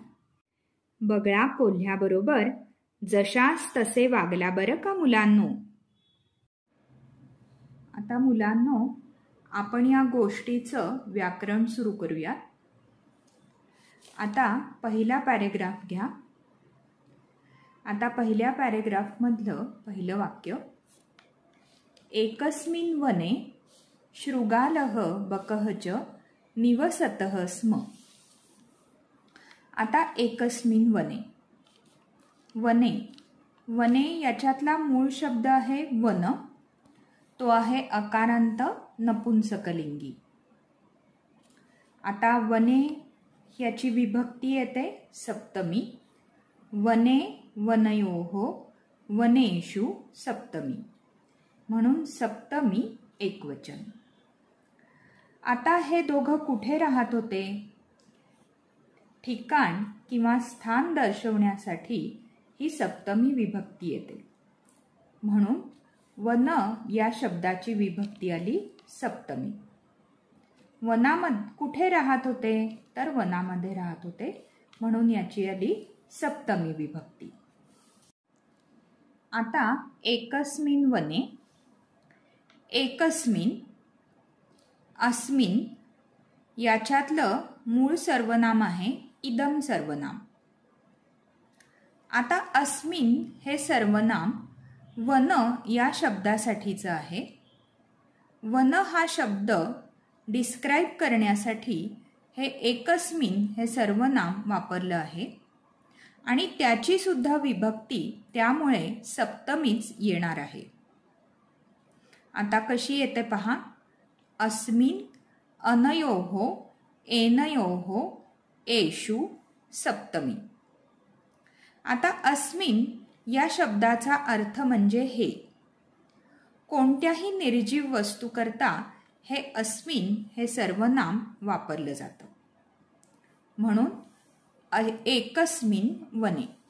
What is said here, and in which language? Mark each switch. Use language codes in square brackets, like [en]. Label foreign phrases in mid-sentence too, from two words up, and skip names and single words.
[mr] बगळा कोल्ह्याबरोबर जशास तसे वागला बरं का मुलांनो. आता मुलांनो, आपण या गोष्टीचं व्याकरण सुरू करूया. आता पहिला पॅरेग्राफ घ्या. आता पहिल्या पॅरेग्राफमधलं पहिलं वाक्य, [sa] एकस्मिन् वने शृगालः बकः च निवसतः स्म. [mr] आता [sa] एकस्मिन् वने, [mr] वने, वने याच्यातला मूळ शब्द आहे वन. तो आहे अकारांत नपुंसकलिंगी. आता वने याची विभक्ती येते सप्तमी. [sa] वने वनयोः वनेषु सप्तमी, [mr] म्हणून सप्तमी एकवचन. आता हे दोघं कुठे राहत होते? ठिकाण किंवा स्थान दर्शवण्यासाठी ही सप्तमी विभक्ती येते. म्हणून वन या शब्दाची विभक्ती आली सप्तमी. वनामध्ये कुठे राहत होते? तर वनामध्ये राहत होते, म्हणून याची आली सप्तमी विभक्ती. आता [sa] एकस्मिन् वने, [mr] एकस्मिन्, अस्मिन् याच्यातलं मूळ सर्वनाम आहे इदम सर्वनाम. आता अस्मिन् हे सर्वनाम वन या शब्दासाठीचं आहे. वन हा शब्द डिस्क्राईब करण्यासाठी हे एकस्मिन हे सर्वनाम वापरलं आहे आणि त्याची सुद्धा विभक्ती त्यामुळे सप्तमीच येणार आहे. आता कशी येते पहा. [sa] अस्मिन, अनयोः, एनयोः, एषु सप्तमी. [mr] आता अस्मिन या शब्दाचा अर्थ म्हणजे हे. कोणत्याही निर्जीव वस्तू करता हे अस्मिन हे सर्वनाम वापरलं जातं. [sa] म्हणून एकस्मिन वने.